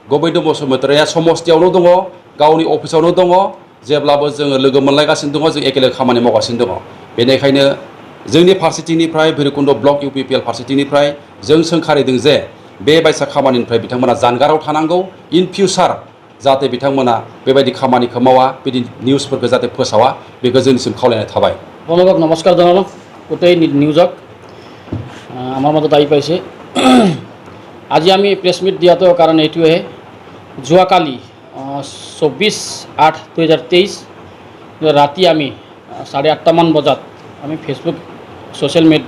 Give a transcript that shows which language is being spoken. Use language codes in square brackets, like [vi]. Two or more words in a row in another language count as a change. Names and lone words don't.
[brx] गबिन्द बसुमतारिया समस्थियावनो दङ, गावनि अफिसावनो दङ, जेब्लाबो जोङो लोगो मोनलायगासिनो दङ जों एखेलगे खामानि मावगासिनो दङ बेनिखायनो जोंनि फारसेथिंनिफ्राय भैरबकुन्द ब्लक UPPL फारसेथिंनिफ्राय जों सोंखारिदों जे बे बायसा खामानिनिफ्राय बिथांमोना जानगाराव थानांगौ [en] in future [brx] जाहाथे बिथांमोना बेबायदि खामानिखौ मावा बिदि निउसफोरखौ जाहाथे फोसावा बेखौ जोंनिसिम खावलायनाय थाबाय [as] আপোনালোকক নমস্কাৰ জনালোঁ গোটেই নিউজক আমাৰ মাজত আহি পাইছে আজি আমি [en] press meet [as] দিয়াটো কাৰণ এইটোৱে যোৱাকালি 24/8/2023 ৰাতি আমি 8:30 মান বজাত আমি [en] Facebook social